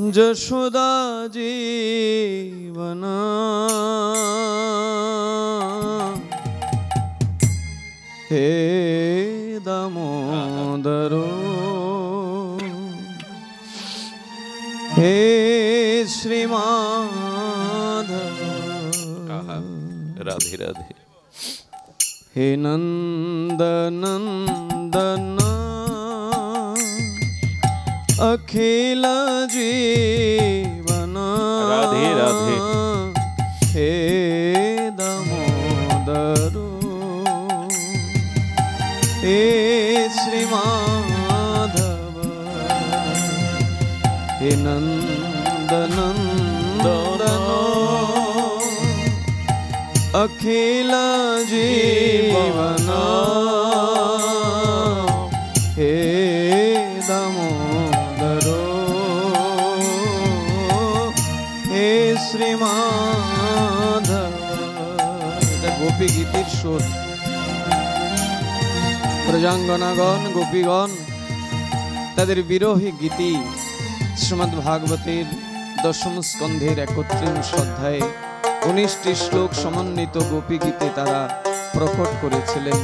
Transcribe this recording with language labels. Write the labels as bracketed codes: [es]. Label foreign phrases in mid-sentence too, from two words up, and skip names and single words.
[sa] যশোদা জীবন হে দামোদর হে শ্রীমাধব। রাধে রাধে। হে নন্দনন্দন अखिल जीवन राधे राधे। हे दामोदर हे श्री माधव हे नंद नंदनो अखिल जीवन हे दामोदरो हे श्रीमाधव। [bn] এটা গোপী গীতির সুর। প্রজাঙ্গনাগণ গোপীগণ তাদের বিরহী গীতি শ্রীমদ্ ভাগবতের দশম স্কন্ধের 31 অধ্যায়ে 19টি শ্লোক সমন্বিত গোপী গীতে তারা প্রকট করেছিলেন।